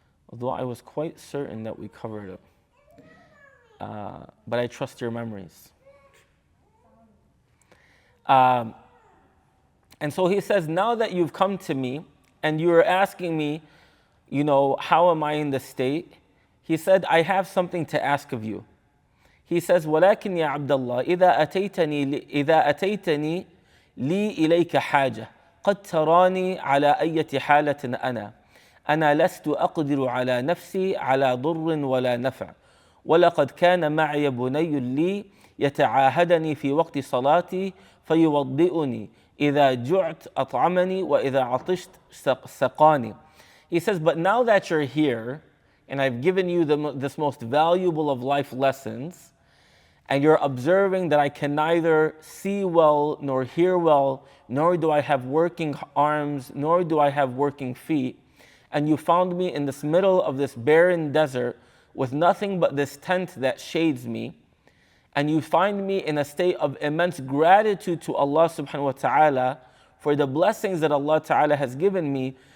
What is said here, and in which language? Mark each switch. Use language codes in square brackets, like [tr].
[en] Although I was quite certain that we covered it, but I trust your memories. And so he says, now that you've come to me and you're asking me, how am I in this state? He said, I have something to ask of you. He says, [ar] ولكن يا عبد الله إذا أتيتني لي إليك حاجة قد تراني على أية حالة أنا لست أقدر على نفسي على ضر ولا نفع ولقد كان معي بني لي يتعاهدني في وقت صلاتي فيوضئني إذا جعت أطعمني وإذا عطشت سقاني. [en] He says, but now that you're here and I've given you this most valuable of life lessons, and you're observing that I can neither see well nor hear well, nor do I have working arms, nor do I have working feet, and you found me in this middle of this barren desert with nothing but this tent that shades me, and you find me in a state of immense gratitude to Allah subhanahu wa ta'ala for the blessings that Allah ta'ala has given me.